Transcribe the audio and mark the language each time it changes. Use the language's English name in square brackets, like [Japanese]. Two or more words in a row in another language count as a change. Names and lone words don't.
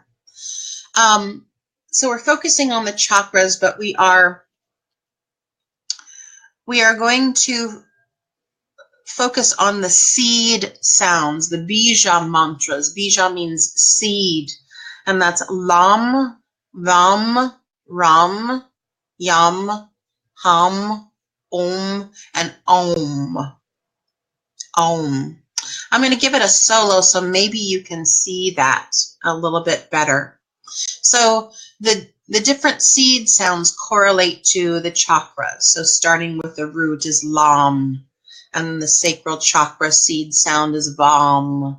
[English] So we're focusing on the chakras, but we are going to focus on the seed sounds, the bija mantras. Bija means seed, and that's lam, vam, ram, yam, hum, and om. Om. I'm going to give it a solo so maybe you can see that a little bit better. So the different seed sounds correlate to the chakras. So starting with the root is lam, and the sacral chakra seed sound is vam.